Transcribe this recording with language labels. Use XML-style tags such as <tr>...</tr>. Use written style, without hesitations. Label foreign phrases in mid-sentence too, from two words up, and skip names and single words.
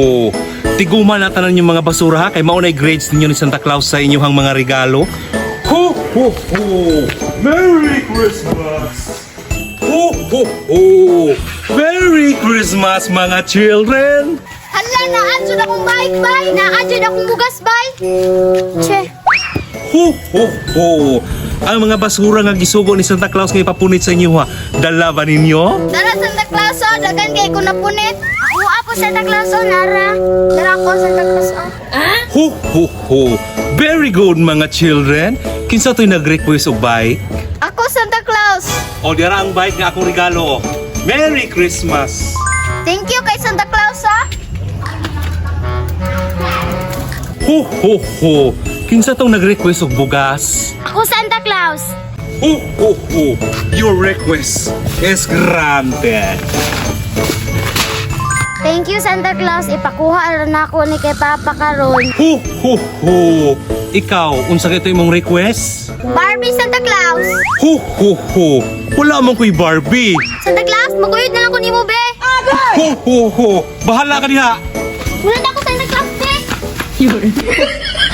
<ceb>Tiguman na tanan yung mga basura, ha? Kay maunay grades ninyo ni Santa Claus sa inyong mga regalo. Ho, ho, ho!</ceb> <en>Merry Christmas! Ho, ho, ho! Merry Christmas, mga children!</en> <ceb>Hala, naadyo na akong bike, bay. Naadyo na akong bugas, bay. Che. Ho, ho, ho! Ang mga basura nga gisugo ni Santa Claus nga ipapunit sa inyo, ha? Dala ba ninyo? Dara, Santa Claus, oh. Dagan kay ko napunit. Ako, apo, Santa Claus, oh. Nara. Dara ko, Santa Claus, oh. Ho, ho, ho!</ceb> <en>Very good, mga children!</en> <ceb>Kinsa to'y nag-request og bike? Ako, Santa Claus. O, dira ang bike nga akong regalo.</ceb> <en>Merry Christmas! Thank you kay Santa Claus,</en> <ceb>ha. Ho, ho, ho! Kinsa tong nag-request og bugas? Ako, Santa Claus. Ho, ho, ho!</ceb> <en>Your request is granted! Thank you, Santa Claus.</en> <ceb>Ipakuha rin ako ni kay Papa karon. Ho, ho, ho! Ikaw, unsa kay imong request? Barbie, Santa Claus. Ho, ho, ho! Wala man ko'y Barbie! Santa Claus, maguyod na lang ko ni mo, be. Ho, ho, ho! Bahala ka diha! Wala na ako, Santa Claus, be.</ceb>